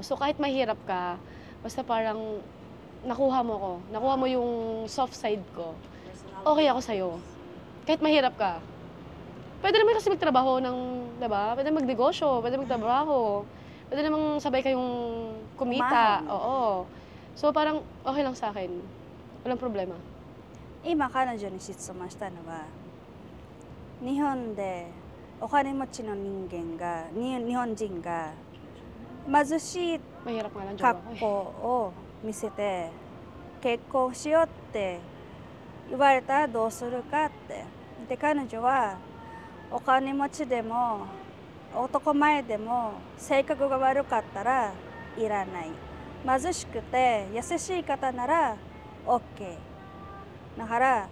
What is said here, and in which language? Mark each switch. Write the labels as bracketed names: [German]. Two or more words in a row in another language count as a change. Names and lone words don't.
[Filipino] So kahit mahirap ka, basta parang nakuha mo ko, nakuha mo yung [English] soft side [Filipino] ko, okay ako sa'yo. Kahit mahirap ka. Pwede naman kasi magtrabaho ng, diba? Pwede magnegosyo, pwede magtrabaho. Pwede namang sabay kayong kumita. Umahon. Oo. So parang okay lang sa akin. Walang problema. [Japanese] 今彼女に質問したのは日本でお金持ちの人間が日本人が貧しい [Filipino] Mahirap nga lang jowa [Japanese] 格 [Filipino] ko eh. [Japanese] 好を見せて結婚しようって言われたらどうするかってで彼女はお金持ちでも男前でも性格が悪かったらいらない貧しくて優しい方なら OK だから